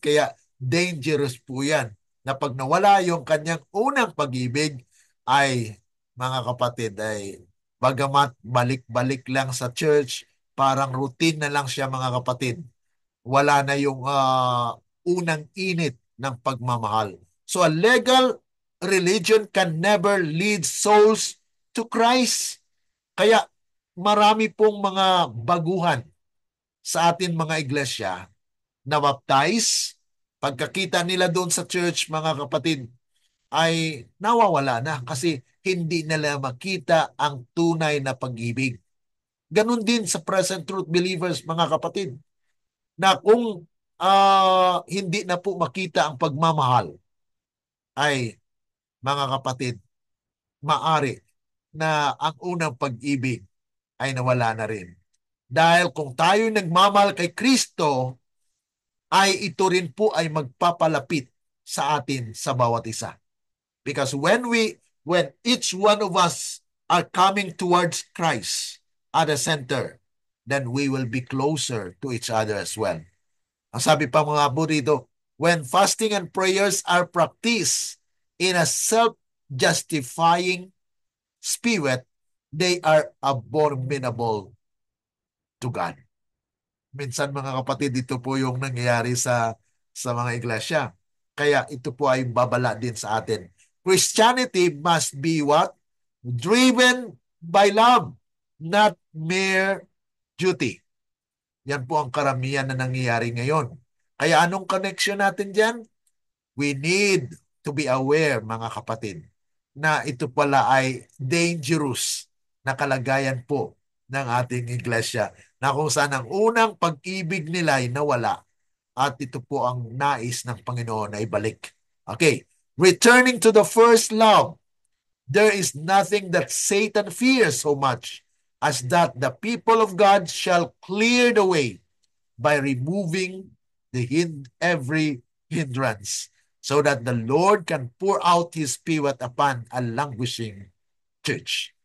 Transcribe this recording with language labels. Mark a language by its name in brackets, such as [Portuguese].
[Filipino] Kaya dangerous po yan. Na pag nawala yung kanyang unang pag-ibig, ay mga kapatid, ay bagamat balik-balik lang sa church, parang routine na lang siya mga kapatid. Wala na yung unang init ng pagmamahal. [English] So a legal religion can never lead souls to Christ. [Filipino] Kaya marami pong mga baguhan sa atin mga iglesia na baptize. Pagkakita nila doon sa church, mga kapatid, ay nawawala na kasi hindi nila makita ang tunay na pag-ibig. Ganon din sa present truth believers, mga kapatid, na kung hindi na po makita ang pagmamahal, ay mga kapatid, maari na ang unang pag-ibig ay nawala na rin. Dahil kung tayo nagmamahal kay Kristo, ay ito rin po ay magpapalapit sa atin sa bawat isa. [English] Because when each one of us are coming towards Christ at the center, then we will be closer to each other as well. [Filipino] Ang sabi pa mga burito, [English] when fasting and prayers are practiced in a self-justifying spirit, they are abominable to God. [Filipino] Minsan mga kapatid, ito po yung nangyayari sa mga iglesia. Kaya ito po ay babala din sa atin. [English] Christianity must be what? Driven by love, not mere duty. [Filipino] Yan po ang karamihan na nangyayari ngayon. Kaya anong connection natin dyan? [English] We need to be aware, [Filipino] mga kapatid, na ito pala ay dangerous na kalagayan po ng ating iglesia, na kung saan ang unang pag-ibig nila ay nawala at ito po ang nais ng Panginoon na ibalik. [English] Okay, returning to the first love, there is nothing that Satan fears so much as that the people of God shall clear the way by removing every hindrance, so that the Lord can pour out His Spirit upon a languishing church.